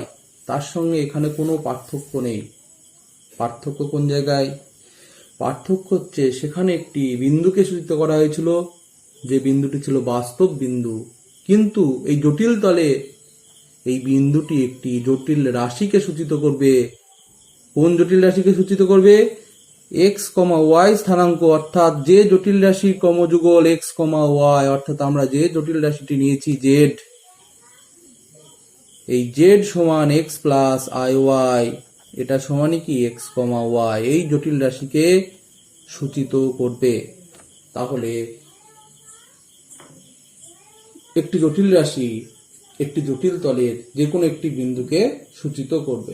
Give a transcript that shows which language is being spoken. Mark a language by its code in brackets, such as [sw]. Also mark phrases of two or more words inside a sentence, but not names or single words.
[bn] তার সঙ্গে এখানে কোনো পার্থক্য নেই। পার্থক্য কোন জায়গায়? পার্থক্য হচ্ছে সেখানে একটি বিন্দুকে সূচিত করা হয়েছিল, যে বিন্দুটি ছিল বাস্তব বিন্দু, কিন্তু এই জটিল তলে এই বিন্দুটি একটি জটিল রাশিকে সূচিত করবে। কোন জটিল রাশিকে সূচিত করবে? এক্স কমা ওয়াই স্থানাঙ্ক অর্থাৎ যে জটিল রাশি ক্রমযুগল এক্স কমা ওয়াই অর্থাৎ আমরা যে জটিল রাশিটি নিয়েছি জেড এই জেড সমান [en] x plus i y, [bn] এটা সমানই কি এক্স কমা ওয়াই, এই জটিল রাশিকে সূচিত করবে। তাহলে একটি জটিল রাশি একটি জটিল তলের যে কোনো একটি বিন্দুকে সূচিত করবে।